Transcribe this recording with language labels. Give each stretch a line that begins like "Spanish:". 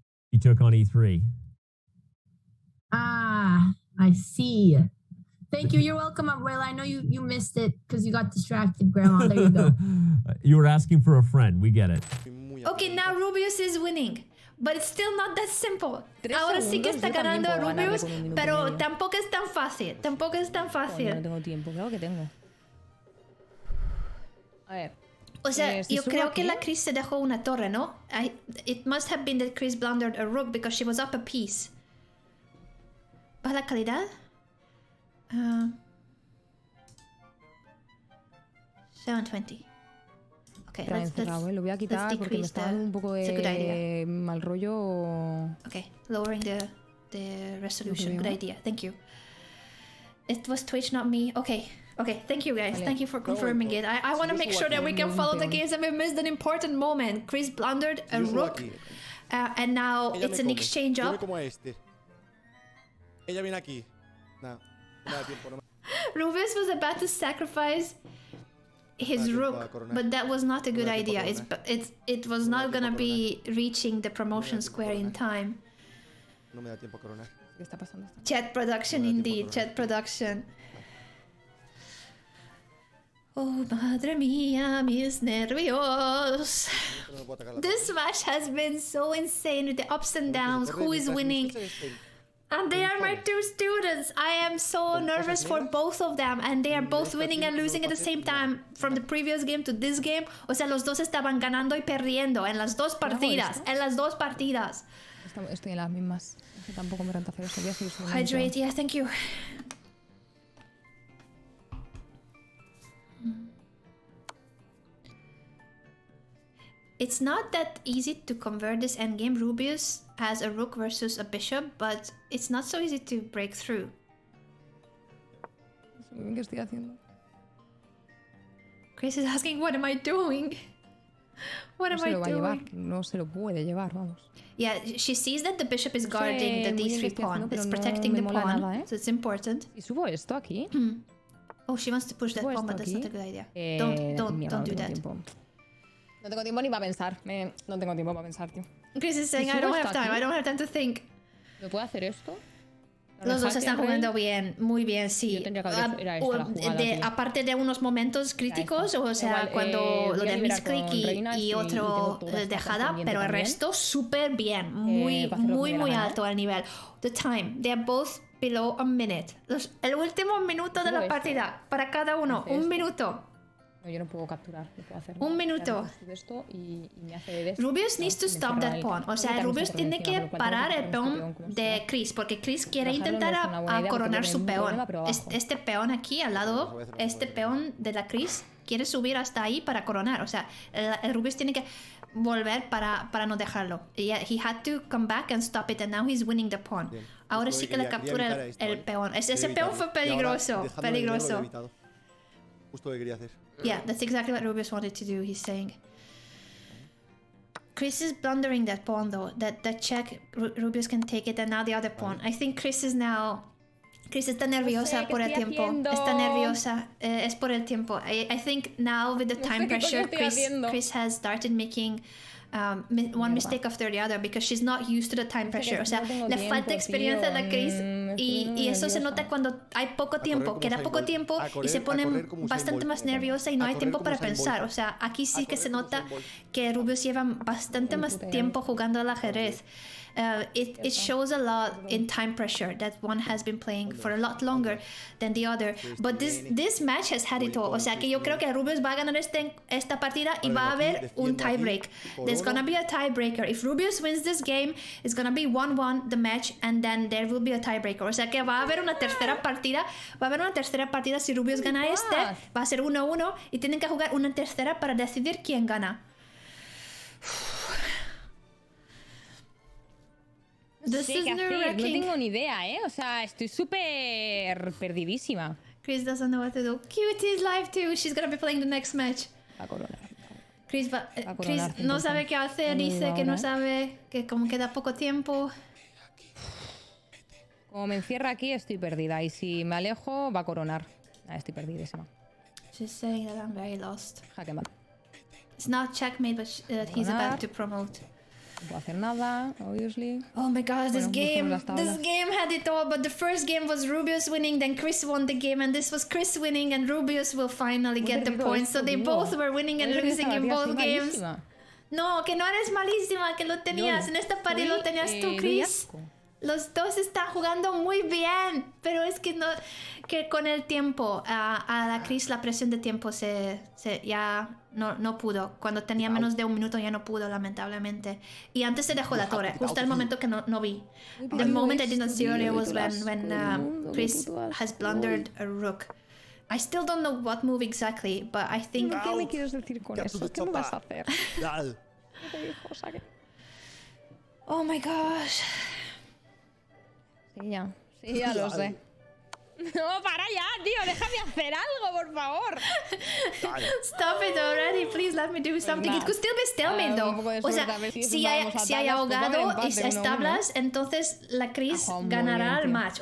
English: He took on E3. Ah, I see. Thank you. You're welcome, Abuela. I know you missed it because you got distracted, Grandma. There you go. You were asking for a friend. We get it. Okay, now Rubius is winning. But it's still not that simple.
Spanish: Ahora sí que está ganando Rubius, pero tampoco es tan fácil. Tampoco es tan fácil. No tengo tiempo, claro que tengo. A ver. O sea, yo creo que la Chris se dejó una torre, ¿no?
English: It must have been that Chris blundered a rook because she was up a piece.
Spanish: ¿Baja la calidad?
English: 720. Okay,
Spanish: lo voy a quitar porque me está dando un poco de mal rollo.
English: Okay, lowering the resolution. Good idea. Thank you. It was Twitch, not me. Okay, thank you guys. Thank you for confirming it. I want to make sure that we can follow the games and we missed an important moment. Chris blundered a rook and now it's an exchange up.
Spanish: Ella viene aquí. Nada, no me da tiempo. No me...
English: Rubius was about to sacrifice his rook, but that was not a good idea. It was not gonna be reaching the promotion square in time.
Spanish: No me da tiempo a coronar. ¿Qué está pasando?
English: Chat production indeed, chat production.
Spanish: Oh, madre mía, mis nervios.
English: This match has been so insane with the ups and downs, who is winning. And they are my two students. I am so nervous for both of them. And they are both winning and losing at the same time from the previous game to this game.
Spanish: O sea, los dos estaban ganando y perdiendo en las dos partidas. En las dos partidas. Estoy en las mismas. Es que tampoco me renta hacer eso. Voy a seguir subiendo.
English: Hydrate, yeah, thank you. It's not that easy to convert this endgame. Rubius has a rook versus a bishop, but it's not so easy to break through.
Spanish: ¿Qué estoy haciendo?
English: Chris is asking, what am I doing? What am I doing?
Spanish: No se lo puede llevar, vamos.
English: Yeah, she sees that the bishop is guarding the d3 pawn. It's protecting the pawn,
Spanish: nada,
English: so it's important.
Spanish: ¿Y subo esto aquí?
English: Oh, she wants to push that pawn, but that's not a good idea. Don't do that.
Spanish: No tengo tiempo ni para pensar. No tengo tiempo para pensar, tío.
English: Chris is saying, I don't have time. I don't have time to think.
Spanish: ¿Me puedo hacer esto? Los dos están jugando bien, muy bien, sí. Yo tendría que haber era esta la jugada, aparte de unos momentos críticos, o sea, igual, cuando lo de misclick y otro dejada, pero el resto súper bien, muy alto al nivel.
English: The time, they are both below a minute.
Spanish: El último minuto de la partida, para cada uno, un minuto. No, yo no puedo capturar, no puedo hacer un minuto. Esto y me hace
English: Rubius needs to stop that pawn.
Spanish: O sea, Rubius tiene que parar el peón de Chris, porque Chris quiere intentar a coronar su peón. Este peón aquí al lado, este peón de la Chris, quiere subir hasta ahí para coronar. O sea, el Rubius tiene que volver para no dejarlo.
English: He had to come back and stop it, and now he's winning the pawn.
Spanish: Ahora sí que le captura el peón. Ese peón fue peligroso, peligroso. Justo lo que quería hacer.
English: Yeah, that's exactly what Rubius wanted to do, he's saying. Chris is blundering that pawn though. That check, Rubius can take it, and now the other pawn. I think
Spanish: Chris está nerviosa por el tiempo. Está nerviosa. Es por el tiempo.
English: I think now with the time pressure, Chris has started making one mistake after the other because she's not used to the time pressure.
Spanish: O sea, le falta experiencia a la Chris y eso se nota cuando hay poco tiempo. Queda poco tiempo y se pone bastante más nerviosa y no hay tiempo para pensar. O sea, aquí sí que se nota que Rubius lleva bastante más tiempo jugando al ajedrez.
English: It shows a lot in time pressure that one has been playing for a lot longer than the other. But this match has had it all.
Spanish: O sea que yo creo que Rubius va a ganar esta partida y va a haber un tiebreak.
English: There's gonna be a tiebreaker. If Rubius wins this game, it's gonna be 1-1 the match, and then there will be a tiebreaker.
Spanish: O sea que va a haber una tercera partida. Va a haber una tercera partida si Rubius gana va a ser 1-1 y tienen que jugar una tercera para decidir quién gana. No sé qué hacer, no tengo ni idea, ¿eh? O sea, estoy súper perdidísima.
English: Chris doesn't know what to do. Cutie is live too. She's gonna be playing the next match.
Spanish: Va a coronar. Chris no sabe qué hacer, dice que no sabe, que como queda poco tiempo. Como me encierra aquí, estoy perdida. Y si me alejo, va a coronar. Estoy perdidísima.
English: She's saying that I'm very lost.
Spanish: Jaque mate.
English: It's not checkmate, but he's about to promote.
Spanish: No puedo hacer nada,
English: obviously. Oh my gosh, this game had it all, but the first game was Rubius winning, then Chris won the game, and this was Chris winning, and Rubius will finally get the points. So they both were winning and losing in both games.
Spanish: No, que no eres malísima, que lo tenías. En esta partida lo tenías tú, Chris. Los dos están jugando muy bien, pero es que no, que con el tiempo a la Chris la presión de tiempo ya no pudo. Cuando tenía menos de un minuto ya no pudo, lamentablemente. Y antes se dejó la torre, justo el momento que no vi.
English: The moment I didn't see earlier was when Chris has blundered a rook. I still don't know what move exactly, but I think...
Spanish: ¿Qué me quieres decir con eso? ¿Qué me vas a hacer?
English: Oh my gosh.
Spanish: Sí, ya lo sé. No, para ya, tío. Déjame hacer algo, por favor.
English: Stop it already, please let me do something. It could still be stalemate though.
Spanish: O sea, si hay ahogado y es tablas, entonces la Chris ganará el match.